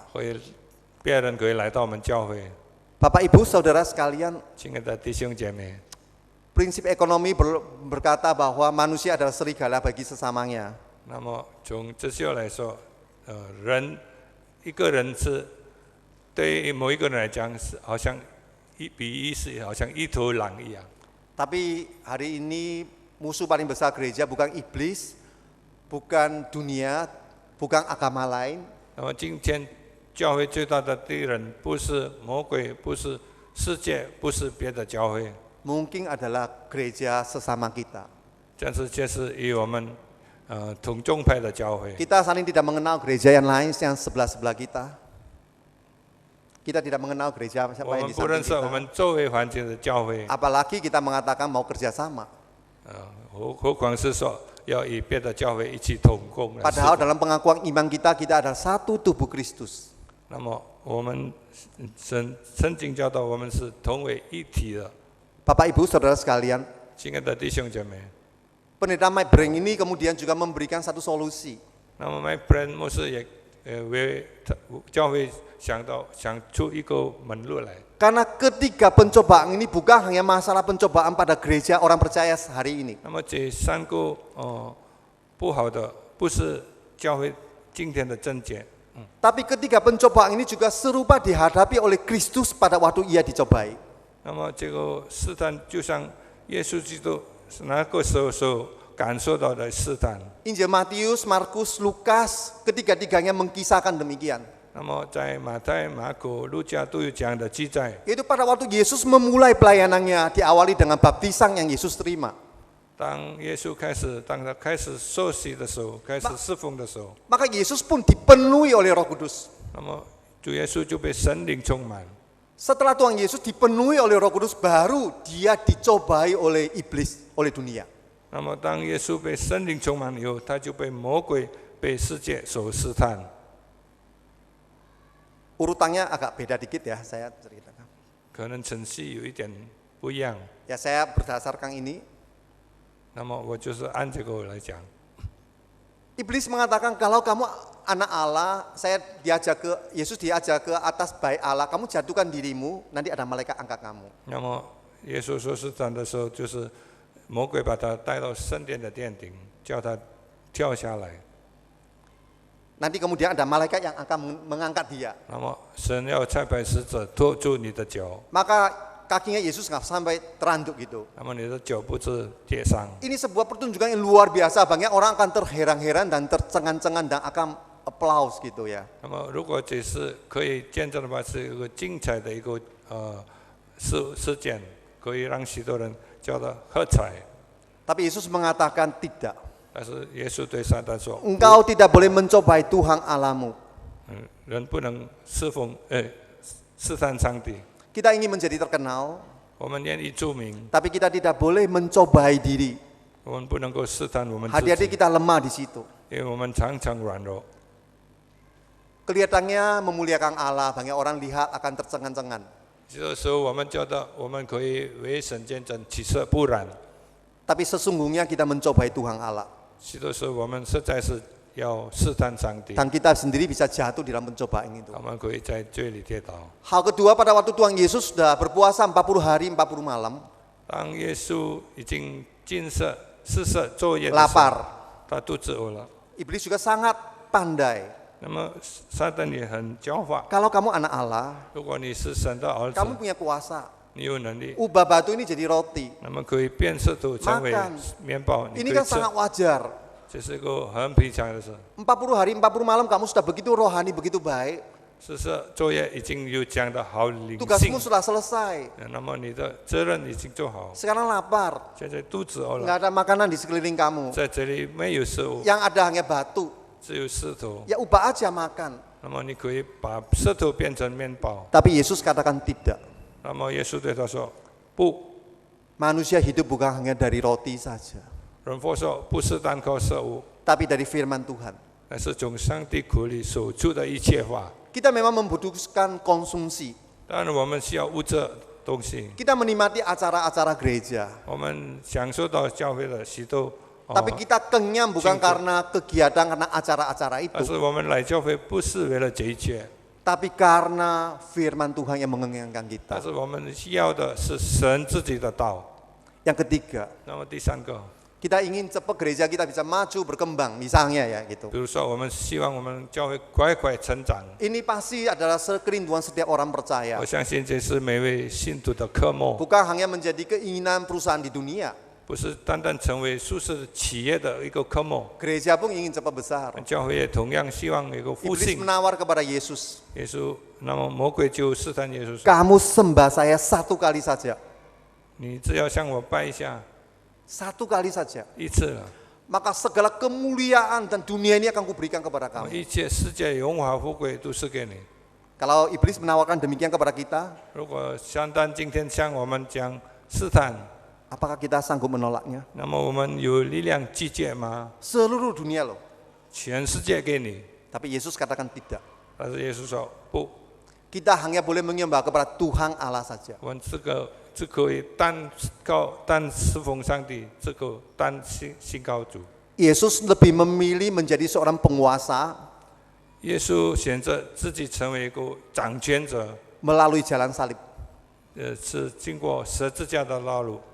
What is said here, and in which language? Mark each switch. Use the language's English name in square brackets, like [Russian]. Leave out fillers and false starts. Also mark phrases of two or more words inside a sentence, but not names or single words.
[Chinese] 别人可以来到我们教会。 [Indonesian] Bapak Ibu Saudara sekalian, [Chinese] 亲爱的弟兄姐妹， [Indonesian] prinsip ekonomi berkata bahwa manusia adalah serigala bagi sesamanya. [Chinese] 那么从哲学来说，一个人是对于某一个人来讲是好像比喻是好像一头狼一样。 [Indonesian] Tapi hari ini musuh paling besar gereja bukan iblis, bukan dunia, bukan agama lain. [Chinese] 那么今天教会最大的敌人不是魔鬼，不是世界，不是别的教会， [Indonesian] Mungkin adalah gereja sesama kita. [Chinese] 但是这是与我们同宗派的教会。 [Indonesian] Kita saling tidak mengenal gereja yang lain yang sebelah-sebelah kita. Kita tidak mengenal gereja [Chinese] 我 [Indonesian] siapa yang [Chinese] 们 [Indonesian] di [Chinese] 不认 [Indonesian] samping [Chinese] 识我 [Indonesian] kita. [Chinese] 们周围环境的教会， [Indonesian] Apalagi kita mengatakan mau kerjasama. [Chinese] 何况是说要与别的教会一起同工。 [Indonesian] Padahal dalam pengakuan iman kita adalah satu tubuh Kristus. [Chinese] 那么我们圣经教导我们是同为一体的。 [Indonesian] Bapak Ibu Saudara sekalian, [Chinese] 亲爱的弟兄姐妹， [Indonesian] Pendeta Mike Breng ini kemudian juga memberikan satu solusi. [Chinese] 那么 Mike Breng 牧师也为教会想出一个门路来。 [Indonesian] Karena ketiga pencobaan ini bukan hanya masalah pencobaan pada gereja orang percaya hari ini. [Chinese] 那么这三个不好的，不是教会今天的症结。 [Indonesian] Tapi ketiga pencobaan ini juga serupa dihadapi oleh Kristus pada waktu ia dicobai. [Chinese] 那么这个试探就像耶稣基督那个时候所感受到的试探。 [Indonesian] Injil Matius, Markus, Lukas, ketiga-tiganya mengkisahkan demikian. [Chinese] 那么在马太、马可、路加都有这样的记载。 [Indonesian] Yaitu pada waktu Yesus memulai pelayanannya diawali dengan baptisan yang Yesus terima. [Chinese] 当他开始受洗的时候，开始侍奉的时候， [Indonesian] Maka Yesus pun dipenuhi oleh Roh Kudus. [Chinese] 那么主耶稣就被神灵充满。 [Indonesian] Setelah Tuhan Yesus dipenuhi oleh Roh Kudus, baru dia dicobai oleh iblis, oleh dunia. [Chinese] 那么当耶稣被神灵充满以后，他就被魔鬼、被世界所试探。 [Indonesian] Urutannya agak beda dikit ya, saya ceritakan. [Chinese] 可能程序有一点不一样。 [Indonesian] Ya saya berdasarkan ini. [Chinese] 那么我就是按这个来讲。 [Indonesian] Iblis mengatakan kalau kamu anak Allah, Yesus diajak ke atas baik Allah, kamu jatuhkan dirimu, nanti ada malaikat angkat kamu. [Chinese] 那么耶稣说试探的时候，就是魔鬼把他带到圣殿的殿顶，叫他跳下来。 [Indonesian] Nanti kemudian ada malaikat yang akan mengangkat dia. [Chinese] 那么神要差派使者托住你的脚， [Indonesian] Maka kakinya Yesus nggak sampai teranduk gitu. [Chinese] 那么你的脚不是跌伤。 [Indonesian] Ini sebuah pertunjukan yang luar biasa. Banyak orang akan terheran-heran dan tercengang-cengang dan akan applause gitu ya. [Chinese] 那么如果这是可以见证的话，是一个精彩的一个事件，可以让许多人叫他喝彩。 [Indonesian] Tapi Yesus mengatakan tidak. [Chinese] 但是耶稣对撒旦说： [Indonesian] Engkau tidak boleh mencobai Tuhan Allahmu. [Chinese] 人不能试探上帝。 [Indonesian] Kita ingin menjadi terkenal, [Chinese] 我们愿意著名， [Indonesian] tapi kita tidak boleh mencobai diri. [Chinese] 我们不能够试探我们自 [Indonesian] Hati-hati [Chinese] 己， [Indonesian] kita lemah di situ. [Chinese] 因为我们常常软弱。 [Indonesian] Kelihatannya memuliakan Allah, banyak orang lihat akan tercengang-cengang. [Chinese] 这个时候，我们觉得我们可以为神见证，其实不然。 [Indonesian] Tapi sesungguhnya kita mencobai Tuhan Allah. [Chinese] 许多时候，我们实在是要试探上帝， [Indonesian] Dan kita sendiri bisa jatuh di dalam pencobaan itu. [Chinese] 我们可以在罪里跌倒。 [Indonesian] Hal kedua, pada waktu Tuhan Yesus sudah berpuasa 40 hari 40 malam, [Chinese] 当耶稣已经禁食、施舍作业的时候， [Indonesian] lapar. [Chinese] 他肚子饿了。 [Indonesian] Iblis juga sangat pandai. [Chinese] 那么撒旦也很狡猾。 [Indonesian] Kalau kamu anak Allah, [Chinese] 如果你是神的儿子， [Indonesian] kamu punya kuasa. [Chinese] 你有能力， [Indonesian] Ubah batu ini jadi roti. [Chinese] 那么可以变石头成为 [Indonesian] Makan [Chinese] 面包，你 [Indonesian] Ini [Chinese] 可以 [Indonesian] kan [Chinese] 吃。 [Indonesian] sangat wajar. [Chinese] 这是一个很平常的事。 [Indonesian] 40 hari 40 malam kamu sudah begitu rohani, begitu baik. [Chinese] 施舍作业已经有这样的好灵性 [Indonesian] Tugasmu，sudah selesai. [Chinese] 那么你的责任已经做好。 [Indonesian] Sekarang lapar. [Chinese] 现在肚子饿了， [Indonesian] Nggak ada makanan di sekeliling kamu. [Chinese] 在这里没有食物， [Indonesian] Yang ada hanya batu. [Chinese] 只有石头。 [Indonesian] Ya ubah aja makan. [Chinese] 那么你可以把石头变成面包。 [Indonesian] Tapi Yesus katakan tidak. [Chinese] 那么耶稣对他说：“不。” [Indonesian] Manusia hidup bukan hanya dari roti saja, [Chinese] 人佛说不是单靠食物， [Indonesian] tapi dari firman Tuhan. [Chinese] 而是从上帝口里所出的一切话。 [Indonesian] Kita memang membutuhkan konsumsi. [Chinese] 当然，我们需要物质东西， [Indonesian] Kita menikmati acara-acara gereja. [Chinese] 我们享受到教会的许多。 [Indonesian] Tapi kita kenyang bukan karena kegiatan, karena acara-acara [Chinese] 但 [Indonesian] itu. [Chinese] 是我们来教会不是为了这一切， [Indonesian] Tapi karena firman Tuhan yang mengenyangkan [Chinese] 但 [Indonesian] kita. [Chinese] 是我们需要的是神自己的道。 [Indonesian] Yang ketiga, [Chinese] 那么第三个， [Indonesian] kita ingin cepat gereja kita bisa maju, berkembang, misalnya ya gitu. [Chinese] 比如说我们希望我们教会快快成长。 [Indonesian] Ini pasti adalah kerinduan setiap orang percaya. [Chinese] 我相信这是每位信徒的渴慕， [Indonesian] Bukan hanya menjadi keinginan perusahaan di dunia. [Chinese] 不是单单成为舒适企业的一个科目， [Indonesian] Gereja pun ingin cepat besar. [Chinese] 教会也同样希望有一个复 [Indonesian] Iblis [Chinese] 兴。 [Indonesian] menawar kepada Yesus. [Chinese] 耶稣，那么魔鬼就试探耶稣说 [Indonesian] Kamu sembah saya 1 kali saja.：“ [Chinese] 你只要向我拜一下， [Indonesian] 1 kali saja. [Chinese] 一次了， [Indonesian] Maka segala kemuliaan dan dunia ini akan kuberikan kepada [Chinese] 我 [Indonesian] kamu. [Chinese] 一切世界荣华富贵都是给你。 [Indonesian] Kalau iblis menawarkan demikian kepada kita, [Chinese] 如果相当今天向我们讲试探， [Indonesian] Apakah kita sanggup menolaknya? [Chinese] 那么我们有力量拒绝吗？ [Indonesian] Seluruh dunia loh. [Chinese] 全世界给你， [Indonesian] Tapi Yesus katakan tidak. [Chinese] 但是耶稣说不， [Indonesian] Kita hanya boleh menyembah kepada Tuhan Allah saja. [Chinese] 我们只可以单侍奉上帝，只可单信靠主。 [Indonesian] Yesus lebih memilih menjadi seorang penguasa [Chinese] 耶稣选择自己成为一个掌权者， [Indonesian] melalui jalan salib, [Chinese] 是经过十字架的道路，